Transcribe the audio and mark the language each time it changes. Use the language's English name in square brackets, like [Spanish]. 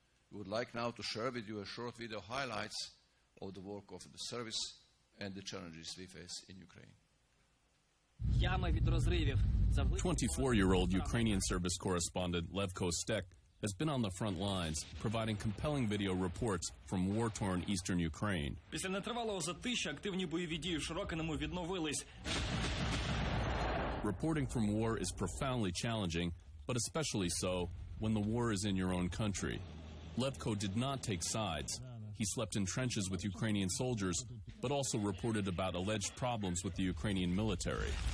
[English] We would like now to share with you a short video highlights of the work of the service and the challenges we face in Ukraine. 24-year-old Ukrainian service correspondent Levko Stek has been on the front lines, providing compelling video reports from war-torn eastern Ukraine. [Ukrainian] Після нетривалого затища активні бойові дії в Широкиному відновились. [English] Reporting from war is profoundly challenging, but especially so when the war is in your own country. Levko did not take sides. He slept in trenches with Ukrainian soldiers, but also reported about alleged problems with the Ukrainian military.